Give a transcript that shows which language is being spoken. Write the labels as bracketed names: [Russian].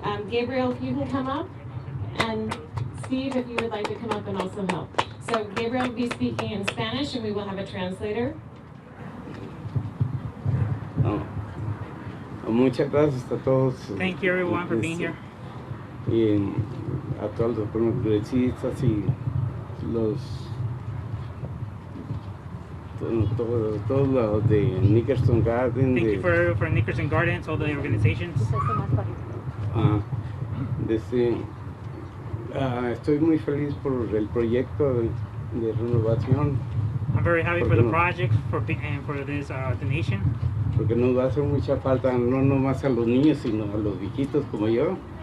[English] Gabriel, if you can come up, and Steve, if you would like to come up and also help. So Gabriel will be speaking in Spanish, and we will have a translator. [Spanish] Muchas gracias a todos. [English] Thank you everyone for being here. [Spanish] Y a todos los congresistas y los todos los de Nickerson Gardens. [English] Thank you for Nickerson Gardens, all the organizations. [Spanish] Estoy muy feliz por el proyecto de renovación. [English] I'm very happy for the project and for this donation. [Spanish] Porque nos va a hacer mucha falta, no nomás a los niños, sino a los viejitos como yo.